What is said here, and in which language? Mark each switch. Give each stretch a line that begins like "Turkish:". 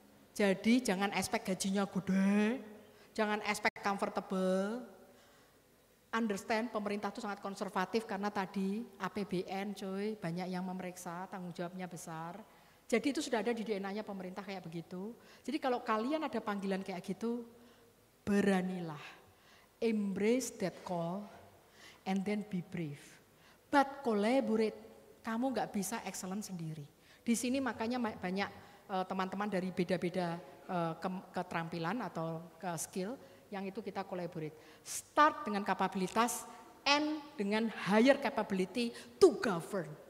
Indonesian: Jadi jangan expect gajinya gede,
English: jangan expect comfortable.
Indonesian: Understand pemerintah itu sangat konservatif karena tadi APBN coy, banyak yang memeriksa, tanggung jawabnya besar. Jadi itu sudah ada di DNA-nya pemerintah kayak begitu. Jadi kalau kalian ada panggilan kayak gitu, beranilah.
English: Embrace that call and then be brave. But collaborate,
Indonesian: kamu nggak bisa excellent sendiri. Di sini makanya banyak teman-teman dari beda-beda keterampilan atau skill, yang itu kita collaborate.
English: Start
Indonesian: dengan kapabilitas,
English: end dengan higher capability to govern.